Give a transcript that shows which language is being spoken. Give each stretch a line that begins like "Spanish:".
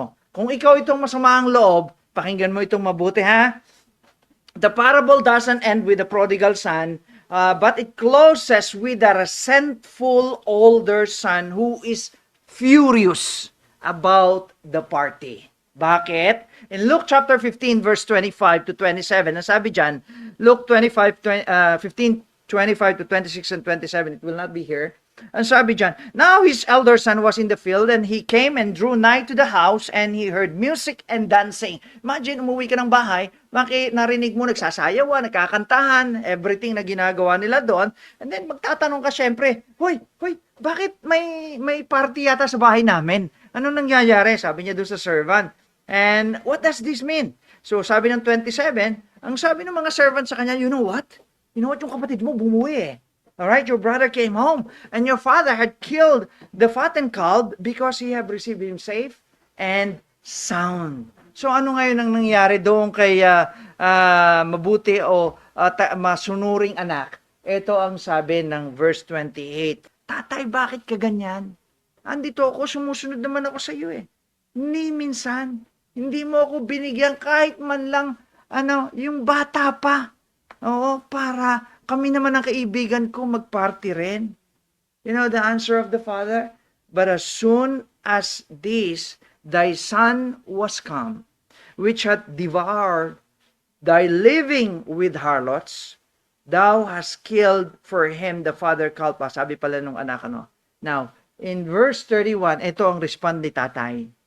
Filipino: Kung ikaw itong masama ang loob, pakinggan mo itong mabuti, ha?
English: The parable doesn't end with the prodigal son, but it closes with the resentful older son who is furious about the party.
Filipino: Bakit?
English: In Luke chapter 15, verse 25 to 27,
Filipino: nasabi dyan,
English: Luke 15, 25 to 26 and 27, it will not be here.
Filipino: Ang sabi dyan,
English: now his elder son was in the field, and he came and drew nigh to the house, and he heard music and dancing.
Filipino: Imagine, umuwi ka ng bahay, narinig mo nagsasayawan, nagkakantahan, everything na ginagawa nila doon, and then magtatanong ka syempre, Hoy, bakit may party yata sa bahay namin? Ano nangyayari? Sabi niya doon sa servant.
English: And what does this mean?
Filipino: So sabi ng 27, ang sabi ng mga servant sa kanya,
English: you know what?
Filipino: Yung kapatid mo bumuwi eh.
English: Alright, your brother came home, and your father had killed the fattened calf because he had received him safe and sound.
Filipino: So ano ngayon ang nangyari doon kay mabuti o masunuring anak? Ito ang sabi ng verse 28. Tatay, bakit ka ganyan? Andito ako, sumusunod naman ako sa iyo eh. Ni minsan, hindi mo ako binigyan kahit man lang, yung bata pa. Oo, para kami naman ang kaibigan ko magparty rin.
English: You know the answer of the father? But as soon as this, thy son was come, which hath devoured thy living with harlots, thou hast killed for him the father kalpa.
Filipino: Sabi pala nung anak,
English: Now, in verse 31,
Filipino: ito ang respond ni tatay.